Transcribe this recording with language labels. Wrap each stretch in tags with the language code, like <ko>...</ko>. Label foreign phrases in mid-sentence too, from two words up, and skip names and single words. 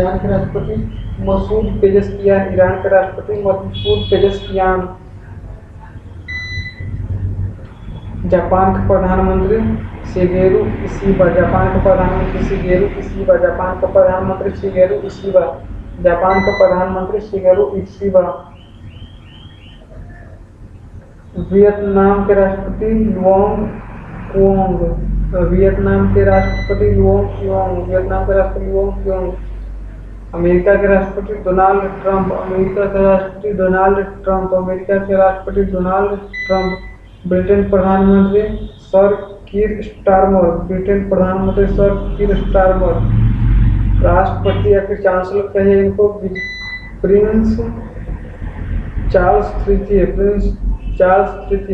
<hi>जापान के प्रधानमंत्री शिगेरू इशिबा। जापान के प्रधानमंत्री शिगेरू इशिबा। वियतनाम के राष्ट्रपति लुओंग क्वोंग। अमेरिका के राष्ट्रपति डोनाल्ड ट्रंप। ब्रिटेन प्रधानमंत्री सर कीर स्टारमर। राष्ट्रपति या फिर चांसलर कहे इनको प्रिंस चार्ल्स तृतीय।</hi>